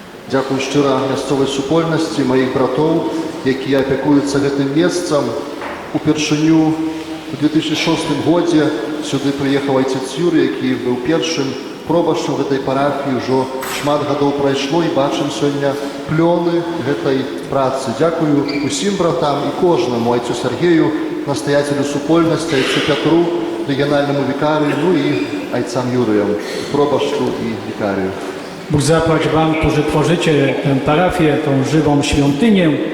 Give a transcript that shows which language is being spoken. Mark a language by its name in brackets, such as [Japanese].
[Ukrainian] Дякую щиро місцевій супольності, моїх братів, які опікуються [Belarusian] гэтым месцам. Упершыню у 2006 годзе сюды прыехаў отец Юрий, які быў першым пробашчам гэтай парафіі. Ужо шмат гадоў прайшло і бачым сёння плёны гэтай працы. [Ukrainian] Дякую усім братам і кожнаму, отцу Сергею, настоятелю супольнасці, отцу Петру, регіональному вікарію, ну і отцам Юріям, пробашчу і вікарію. [Polish] Bóg zapłać Wam, którzy tworzycie tę parafię, tą żywą świątynię.